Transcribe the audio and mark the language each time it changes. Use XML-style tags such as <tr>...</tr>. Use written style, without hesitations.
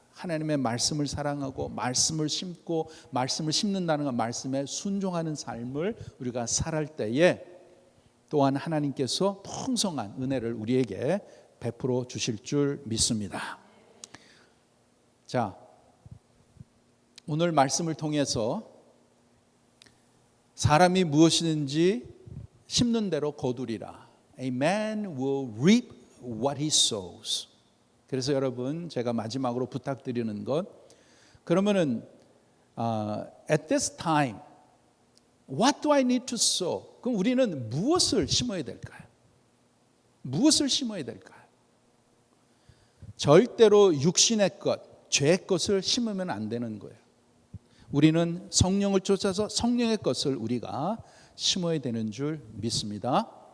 <ko>하나님의 말씀을 사랑하고 말씀을 심고 말씀을 심는다는 건 말씀에 순종하는 삶을 우리가 살할 때에 또한 하나님께서 풍성한 은혜를 우리에게 베풀어 주실 줄 믿습니다. 자, 오늘 말씀을 통해서 사람이 무엇이든지 심는 대로 거두리라.</ko> <en>A man will reap what he sows.</en> <ko>그래서 여러분 제가 마지막으로 부탁드리는 것, 그러면은</ko> <en>at this time what do I need to sow?</en> <ko>그럼 우리는 무엇을 심어야 될까요? 무엇을 심어야 될까요? 절대로 육신의 것, 죄의 것을 심으면 안 되는 거예요. 우리는 성령을 쫓아서 성령의 것을 우리가 심어야 되는 줄 믿습니다.</ko>